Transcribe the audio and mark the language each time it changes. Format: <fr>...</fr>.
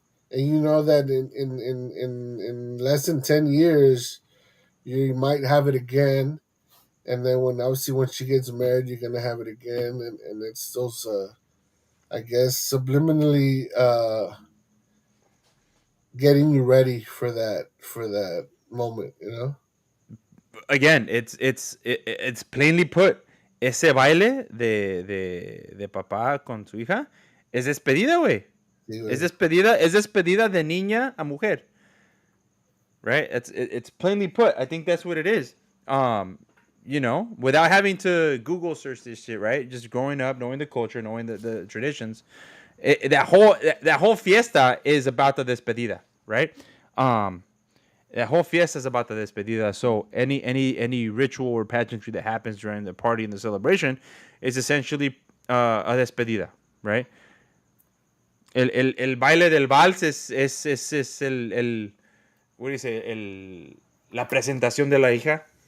<en>and you know that in less than 10 years you might have it again, and then when she gets married, you're gonna have it again, and it's those I guess subliminally getting you ready for that moment, Again, it's plainly put.</en> <es>Ese baile de papá con su hija es despedida, güey. Sí, Es güey. despedida, es despedida de niña a mujer, right?</es> <en>It's plainly put. I think that's what it is. Without having to Google search this shit, right? Just growing up, knowing the culture, knowing the traditions, that whole fiesta is about the despedida, right? Um, that whole fiesta is about the despedida. So any ritual or pageantry that happens during the party and the celebration is essentially a despedida, right?</en> <es>el baile del vals es el</es> <en>what do you say,</en> <es>la presentación de la hija,</es>